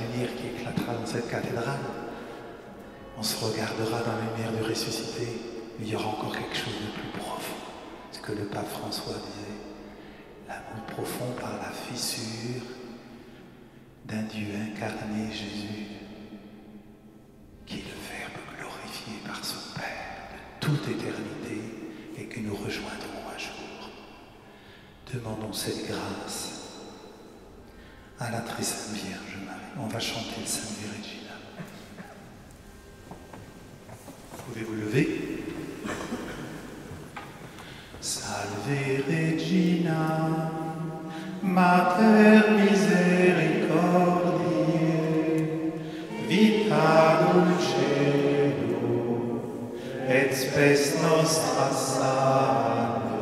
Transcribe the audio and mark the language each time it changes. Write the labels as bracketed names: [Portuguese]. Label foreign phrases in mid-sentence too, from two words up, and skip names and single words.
[French] lumière qui éclatera dans cette cathédrale, on se regardera dans la lumière du ressuscité, mais il y aura encore quelque chose de plus profond, ce que le pape François disait, l'amour profond par la fissure d'un Dieu incarné, Jésus, qui est le Verbe glorifié par son Père de toute éternité et que nous rejoindrons un jour. Demandons cette grâce à la très Sainte Vierge Marie. On va chanter le Salve Regina. Vous pouvez vous lever. [Latin] Salve Regina, Mater misericordiae, vita dulcedo, et spes nostra salve.